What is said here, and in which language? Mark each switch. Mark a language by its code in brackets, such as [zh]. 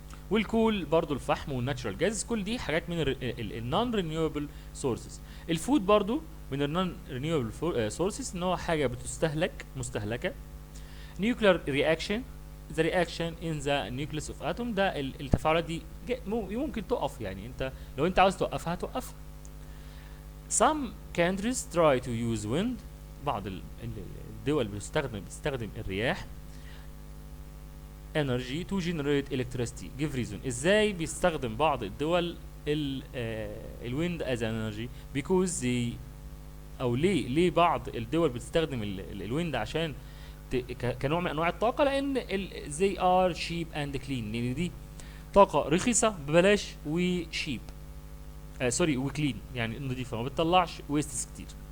[ar] والكول برضو، الفحم والناتشرال جاز، كل دي حاجات من النون رينيوبل سورسز. الفود برضو من النون رينيوبل سورسز، ان هو حاجه بتستهلك مستهلكه. نيوكلير رياكشن، [en] the reaction in the nucleus of atom، [ar] ده التفاعلات دي ممكن تقف، يعني انت لو انت عاوز توقفها توقفها. [en] some countries try to use wind، [ar] بعض الدول بتستخدم الرياح [en] energy to generate electricity. give reason، [ar] ازاي بيستخدم بعض الدول الويند [en] as energy because they، [ar] او ليه بعض الدول بتستخدم الويند عشان كنوع من انواع الطاقه، لان [en] they are cheap and clean، [ar] لان دي طاقه رخيصه ببلاش وشيب سوري وكلين، يعني نظيفه ما بتطلعش ويستس كتير.